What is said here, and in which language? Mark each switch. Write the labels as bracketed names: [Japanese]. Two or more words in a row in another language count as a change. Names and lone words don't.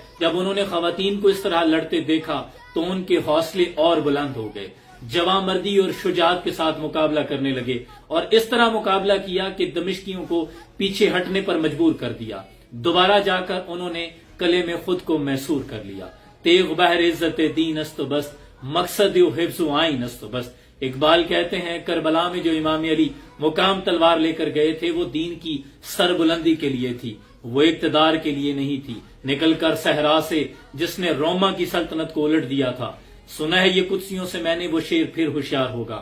[Urdu] جب انہوں نے خواتین کو اس طرح لڑتے دیکھا تو ان کے حوصلے اور بلند ہو گئے، جواں مردی اور شجاعت کے ساتھ مقابلہ کرنے لگے اور اس طرح مقابلہ کیا کہ دمشقیوں کو پیچھے ہٹنے پر مجبور کر دیا۔ دوبارہ جا کر انہوں نے قلعے میں خود کو محصور کر لیا۔ [Persian] تیغ بہر عزت دین است و بست، مقصد و حفظ و آئین است و بست۔ [Urdu] اقبال کہتے ہیں کربلا میں جو امام علی مقام تلوار لے کر گئے تھے وہ دین کی سربلندی کے لیے تھی، وہ اقتدار کے لیے نہیں تھی۔ نکل کر صحرا سے جس نے روما کی سلطنت کو الٹ دیا تھا، سنا ہے یہ قدسیوں سے میں نے وہ شعر پھر ہوشیار ہوگا۔